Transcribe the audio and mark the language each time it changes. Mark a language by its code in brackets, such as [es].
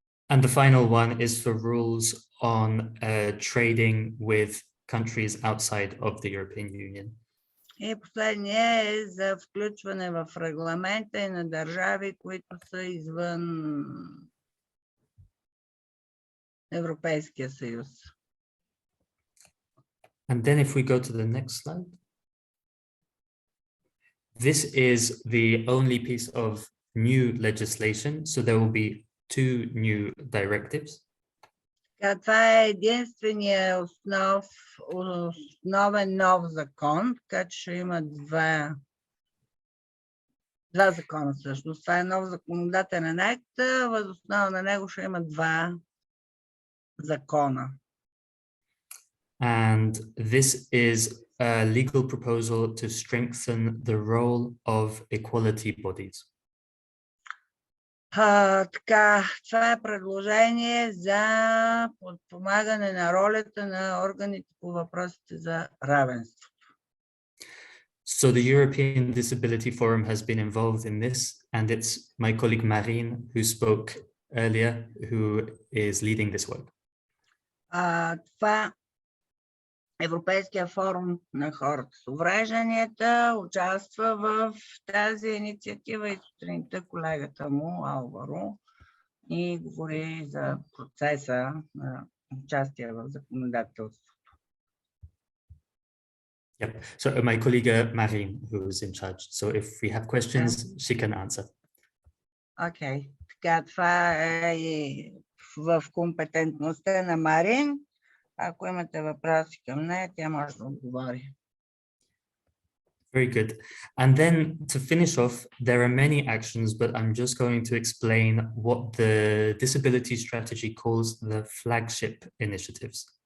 [en] And the final one is for rules on trading with countries outside of the European Union. [bg] И последния е за включване в регламента и на държави, които са извън Европейския съюз. [en] And then if we go to the next slide. This is the only piece of new legislation. So there will be two new directives. [bg] Това е единствения основен нов закон, така че ще има два закона всъщност. Това е нов законодателен акт, въз основа на него ще има два закона. [en] And this is a legal proposal to strengthen the role of equality bodies. [bg] Така, това е предложение за подпомагане на ролята на органите по въпросите за равенство. [en] So the European Disability Forum has been involved in this, and it's my colleague Marine who spoke earlier, who is leading this work. [bg] Това Европейския форум на хората с уврежданията участва в тази инициатива и сутринта колегата му, Алваро, и говори за процеса на участие в законодателството. [en] Yep. So my colleague Marine, who is in charge. So if we have questions, she can answer. [bg] Окей. Така, това е и в компетентността на Марин. Ако имате въпроси към нея, тя може да отговори. [en] Very good. And then to finish off, there are many actions, but I'm just going to explain what the disability strategy calls the flagship initiatives.